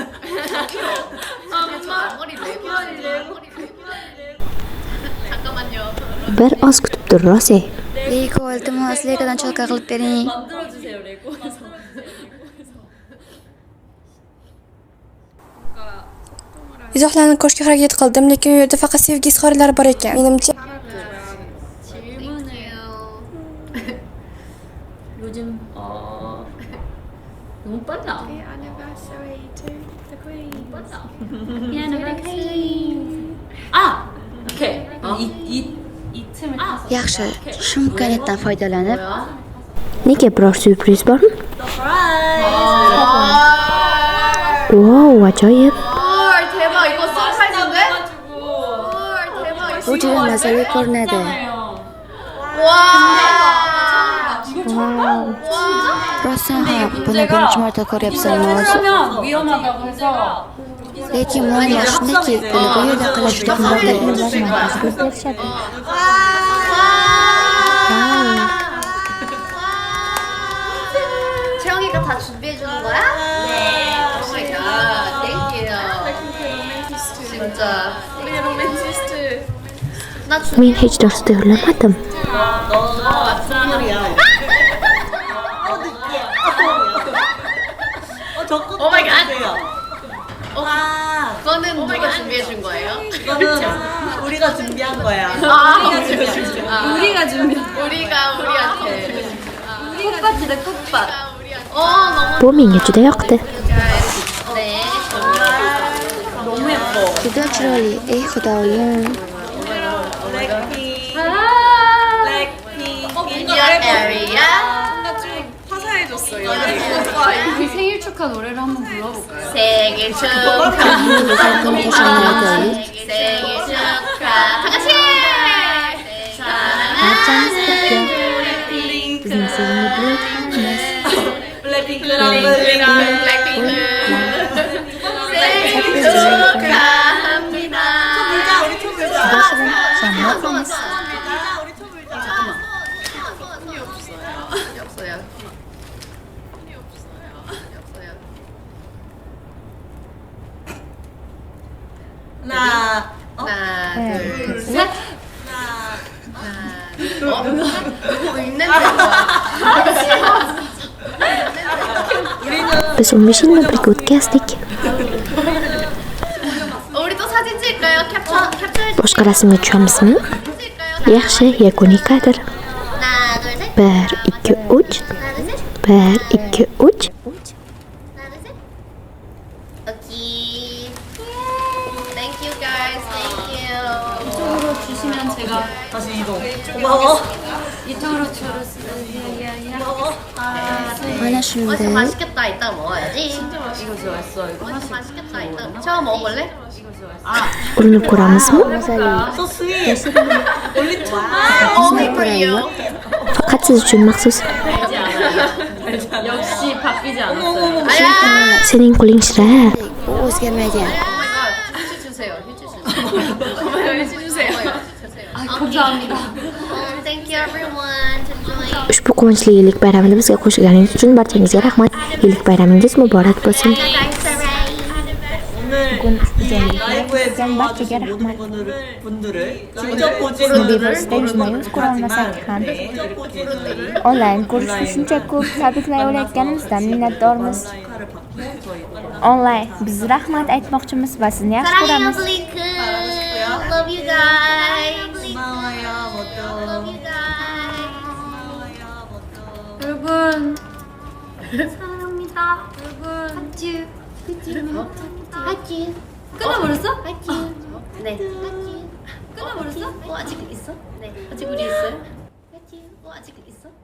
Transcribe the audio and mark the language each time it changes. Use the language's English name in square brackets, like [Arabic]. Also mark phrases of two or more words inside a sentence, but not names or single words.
[Uzbek] Bir oz kutib tur, Rosi. Lego iltimos, Legodan cholka qilib bering. Izohlarni ko'rishga harakat qildim, lekin u yerda faqat sevgi izhorlari bor ekan. Menimcha [Korean] 요즘 너무 빨라. 오케이. 이 틈을 타서. [Uzbek] Yaxshi, shu imkoniyatdan foydalanib Nega biror syurpriz bormi? Wow, ajoyib. [Korean] 대박 이거 서프라이즈인데? 대박 [Uzbek] bu juda mazali ko'rinadi. Rostdan ham buni birinchi marta ko'ryapsanmi o'zi? [Korean] 위험하다고 해서 [Uzbek] Lekin muammo shundaki, buni bu yerda qilish juda qimmat. Ko'rsatishadi. [Korean] 채영이가 다 준비해 주는 거야? 네. [English] oh my god. [Korean] 땡큐. 진짜. 우리 로맨티스트. 나 [Uzbek] Men hech narsa tayyorlamadim. [English] oh my god. [Korean] 그거는 누가 준비해 준 거예요? 이거는 우리가 준비한 거야. 우리가 우리한테. 꽃밭이다 꽃밭. 너무 [Uzbek] Bu menga juda yoqdi. [Korean] 네. 너무 예뻐. [Uzbek] Juda chiroyli. Ey xudoyim. [Korean] 블랙핑. 블랙핑. [English] Indian area. [Korean] 그 생일 축하 노래를 한번 불러볼까요? 생일 축하. 생일 축하. 다 같이. 사랑하는 블랙핑크. [Uzbek] Bizning sevimli [Korean] 블랙핑크랑 블랙핑크. 생일 축하합니다. 우리 초 불자. 없어요. 하나. 하나, 둘, 셋. 하나. 누구 있는데? [Uzbek] Biz 15 birga o'tkazdik. [Korean] 우리 또 사진 찍을까요? 캡처해 [Uzbek] Boshqa rasmga tushamizmi? [Korean] 찍을까요? [Uzbek] Yaxshi, yakuniy kadr. [Korean] 하나, 둘, 셋. 1 2 3. 하나, 둘, 셋. 1 2 3. 하나, 둘, 셋. 오케이. [English] Thank you guys. Thank you. [Korean] 이쪽으로 주시면 제가 다시 이동. 고마워. 이쪽으로 주로 고마워. [Uzbek] Mana shunday. [Korean] 맛있겠다. 이따 먹어야지. 이거 진짜 맛있어. 이거 맛있겠다. 이따. 처음 먹어볼래? [Uzbek] urinib ko'ramizmi? [English] So sweet. Only two. Only for you. [Uzbek] Faqat siz uchun maxsus. [Korean] 역시 바뀌지 않았어요. [Uzbek] Sening qo'ling shira. Bu o'zgarmagan. [Korean] 휴지 주세요. 휴지 주세요. 아, 감사합니다. [English] Thank you everyone to join. [Uzbek] Ushbu quvonchli yillik bayramini bizga qo'shganingiz uchun barchangizga rahmat. Yillik bayramingiz muborak bo'lsin. [Korean] 오늘 라이브에 들어와주신 모든 분들을 직접 보지 [Uzbek] Mobilbusda yuzma-yuz ko'rolmasak ham onlayn ko'rishni shuncha ko'p tabriklay olayotganimizdan minnatdormiz. [Korean] 축하를 받고 저희 [Uzbek] Onlayn biz rahmat aytmoqchimiz va sizni yaxshi ko'ramiz. [English] Love you guys. [Korean] 고마워요 모두. [English] Love you guys. [Korean] 고마워요 모두. 여러분. 사랑합니다. 여러분. 하츄. 하츄. 끝나버렸어? 하츄. 네. 하츄. 끝나버렸어? 아직 있어? 네. 아직 우리 있어요? 하츄. 아직 있어?